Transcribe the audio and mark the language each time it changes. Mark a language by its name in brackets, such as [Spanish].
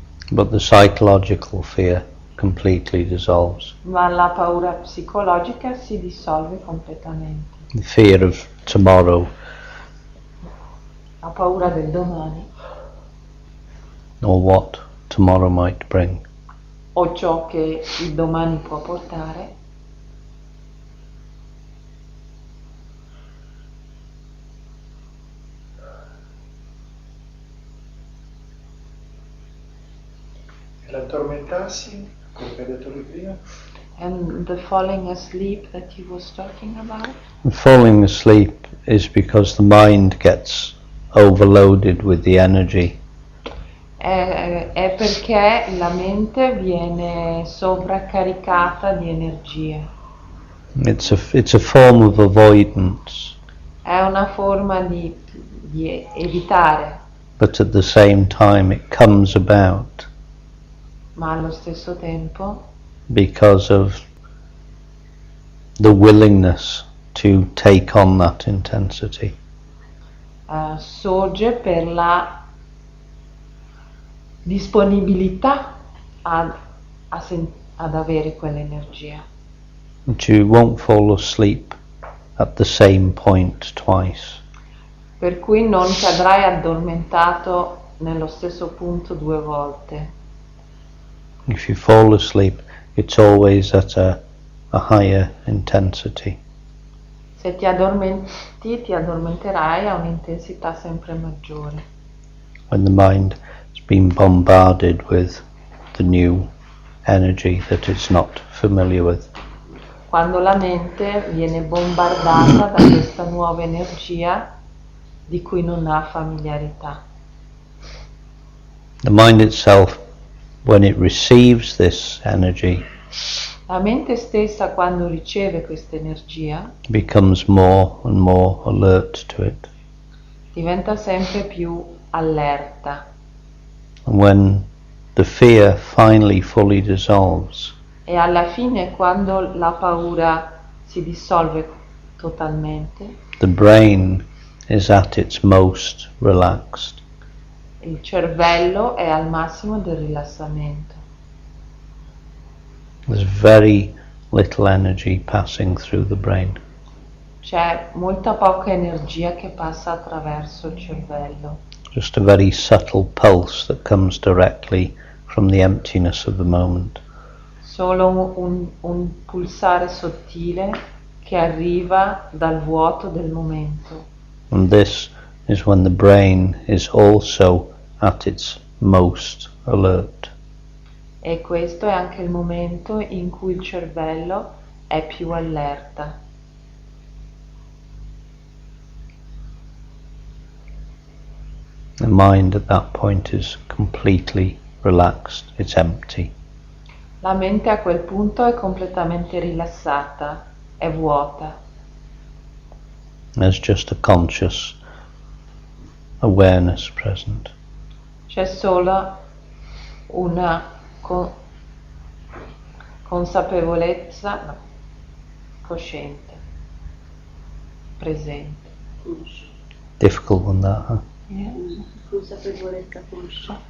[English] But the psychological fear completely dissolves. [Italian] Ma la paura psicologica si dissolve completamente. [English] The fear of tomorrow [Italian] La paura del domani [English] or what tomorrow might bring. [Italian] o ciò che il domani può portare E l'addormentarsi, quello che hai detto lui prima, [English] and the falling asleep that he was talking about. And falling asleep is because the mind gets overloaded with the energy. [Italian] È perché la mente viene sovraccaricata di energie. [English] It's a form of avoidance, [Italian] È una forma di evitare, [English] but at the same time it comes about [Italian] ma allo stesso tempo [English] because of the willingness to take on that intensity. [Italian] sorge per la disponibilità ad avere quell'energia. [English] But you won't fall asleep at the same point twice. [Italian] Per cui non cadrai addormentato nello stesso punto 2 volte. [English] If you fall asleep, it's always at a higher intensity. [Italian] Se ti addormenterai a un'intensità sempre maggiore. [English] When the mind has been bombarded with the new energy that it's not familiar with. [Italian] Quando la mente viene bombardata da questa nuova energia di cui non ha familiarità. [English] The mind itself, when it receives this energy, [Italian] La mente stessa, quando riceve questa energia, [English] becomes more and more alert to it. [Italian] diventa sempre più allerta. [English] And when the fear finally fully dissolves, [Italian] E alla fine, quando la paura si dissolve totalmente, [English] the brain is at its most relaxed. [Italian] il cervello è al massimo del rilassamento. [English] There's very little energy passing through the brain. [Italian] C'è molta poca energia che passa attraverso il cervello. [English] Just a very subtle pulse that comes directly from the emptiness of the moment. [Italian] Solo un pulsare sottile che arriva dal vuoto del momento. [English] And this is when the brain is also at its most alert. [Italian] E questo è anche il momento in cui il cervello è più allerta. [English] The mind at that point is completely relaxed, it's empty. [Italian] La mente a quel punto è completamente rilassata, è vuota. [English] There's just a conscious awareness present. [Italian] C'è solo una consapevolezza cosciente, presente. [English] Difficult one that, huh? [Italian] Consapevolezza conscia.